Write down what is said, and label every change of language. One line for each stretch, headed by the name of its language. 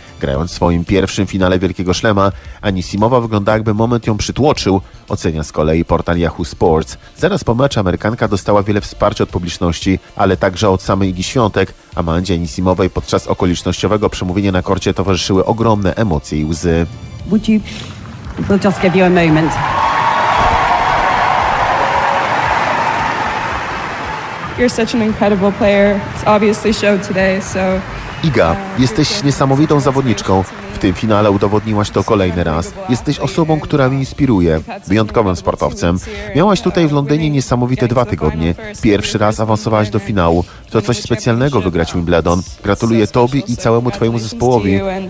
Polish: Grając w swoim pierwszym finale wielkiego szlema, Anisimowa wygląda, jakby moment ją przytłoczył, ocenia z kolei portal Yahoo Sports. Zaraz po meczu Amerykanka dostała wiele wsparcia od publiczności, ale także od samej Igi Świątek. Amandzie Anisimowej podczas okolicznościowego przemówienia na korcie towarzyszyły ogromne emocje i łzy.
English: We'll just give you a moment. You're such an incredible player. It's obviously showed today, so.
Polish: Iga, jesteś niesamowitą zawodniczką. W tym finale udowodniłaś to kolejny raz. Jesteś osobą, która mnie inspiruje. Wyjątkowym sportowcem. Miałaś tutaj w Londynie niesamowite 2 tygodnie. Pierwszy raz awansowałaś do finału. To coś specjalnego wygrać Wimbledon. Gratuluję tobie i całemu twojemu zespołowi.